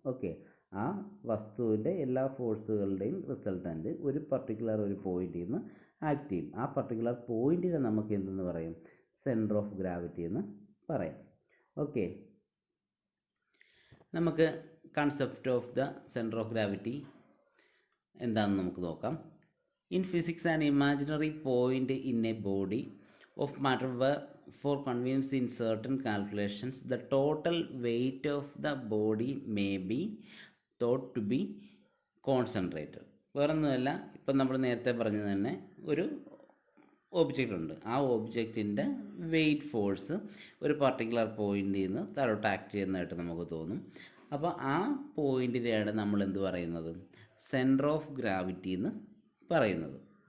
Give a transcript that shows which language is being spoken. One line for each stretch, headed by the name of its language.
Malayalam: Okay, ആ വസ്തുവിൻ്റെ എല്ലാ ഫോഴ്സുകളുടെയും റിസൾട്ടൻ്റ് ഒരു പർട്ടിക്കുലർ ഒരു പോയിന്റിൽ നിന്ന് ആക്ട് ചെയ്യും. ആ പർട്ടിക്കുലർ പോയിന്റിനെ നമുക്ക് എന്തെന്ന് പറയും, സെൻറ്റർ ഓഫ് ഗ്രാവിറ്റി എന്ന് പറയാം. ഓക്കെ, നമുക്ക് concept of the centre of gravity എന്താണെന്ന് നമുക്ക് നോക്കാം.
English: In physics, an imaginary point in a body of matter where, for convenience in certain calculations, the total weight of the body may be thought to be concentrated.
Malayalam: വേറൊന്നുമല്ല, ഇപ്പം നമ്മൾ നേരത്തെ പറഞ്ഞത് തന്നെ ഒരു ഒബ്ജക്റ്റ് ഉണ്ട്. ആ ഒബ്ജക്റ്റിൻ്റെ വെയിറ്റ് ഫോഴ്സ് ഒരു പർട്ടിക്കുലർ പോയിന്റിൽ നിന്ന് താഴോട്ട് ആക്ട് ചെയ്യുന്നതായിട്ട് നമുക്ക് തോന്നും. അപ്പോൾ ആ പോയിന്റിനെയാണ് നമ്മൾ എന്ത് പറയുന്നത്, സെൻറ്റർ ഓഫ് ഗ്രാവിറ്റി എന്ന് പറയുന്നത്.